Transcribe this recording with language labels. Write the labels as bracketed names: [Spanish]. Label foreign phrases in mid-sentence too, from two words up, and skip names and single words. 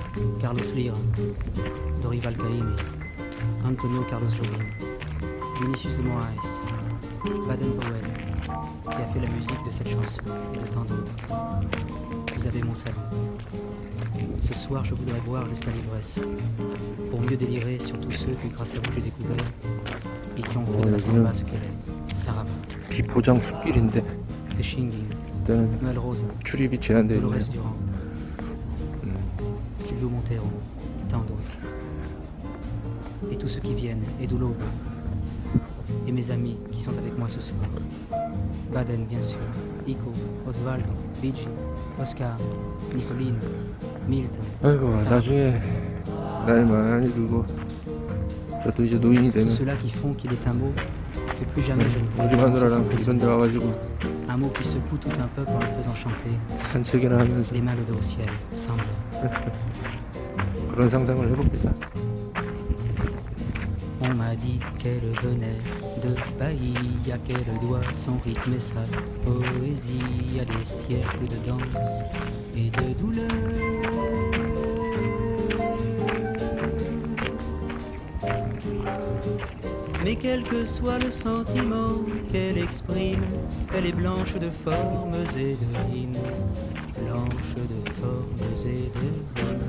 [French] Carlos Lira, Dorival Caymmi, Antonio Carlos Jobim, Vinicius de Moraes, Baden-Powell, qui a fait la musique de cette chanson et de tant d'autres. Vous avez mon salut. Ce soir, je voudrais boire jusqu'à l'ivresse, pour mieux délirer sur tous ceux que grâce à vous j'ai découvert et qui ont fait de la samba ce qu'elle est. Saraba, [Korean] 비포장 숲길인데 Fishinging, 일단은 [French] Noël Rosa, [Korean] 출입이 제한되어 있네요. [French] Dolores Durand, Silvio Montero, tant d'autres. Et tous ceux qui viennent, Edu Lobo, et mes amis qui sont avec moi ce soir. Baden, bien sûr, Ico, Osvaldo, Luigi, Oscar, Nicoline, Milton. [Korean] 아이고 나중에 나이 많이 들고 저도 이제 노인이 되면 [French] Tous ceux-là qui font qu'il est un mot que plus jamais je ne pourrai [Korean] 우리 [French] prononcer sans [Korean] 마누라랑 이런 데 [French] frissonner. [Korean] 와가지고 [French] Un mot qui secoue tout un peuple en le faisant chanter, [Korean] 산책이나 하면서 [French] les mains levées au ciel, samba. [Korean] 그런 상상을 해봅니다. [French] On m'a dit qu'elle venait de Bahia, qu'elle doit son rythme et sa poésie à des siècles de danse et de douleur. Mais quel que soit le sentiment qu'elle exprime, elle est blanche de formes et de rimes, blanche de formes et de rimes.